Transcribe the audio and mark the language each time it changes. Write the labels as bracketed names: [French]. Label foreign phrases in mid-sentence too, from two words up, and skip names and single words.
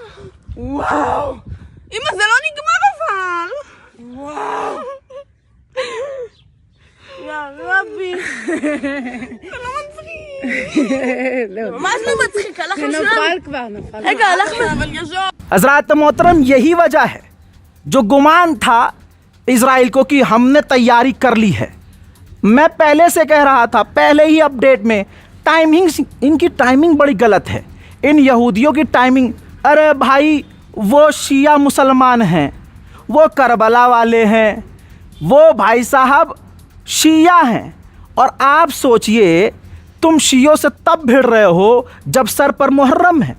[Hebrew] וואו, אמא, זה לא נגמר אבל. וואו, יא רבי. זה לא מצחיק. ממש לא מצחיק, הלך לשם. נפל כבר, נפל. רגע, הלך אבל ישר. [Hindi] हजरात मोहतरम, यही वजह है जो गुमान था इजराइल को कि हमने तैयारी कर ली है। मैं पहले से कह रहा था, पहले ही अपडेट में, इनकी टाइमिंग बड़ी गलत है, इन यहूदियों की टाइमिंग। अरे भाई, वो शिया मुसलमान हैं, वो करबला वाले हैं, वो भाई साहब शिया हैं, और आप सोचिए तुम शियों से तब भिड़ रहे हो जब सर पर मुहर्रम है।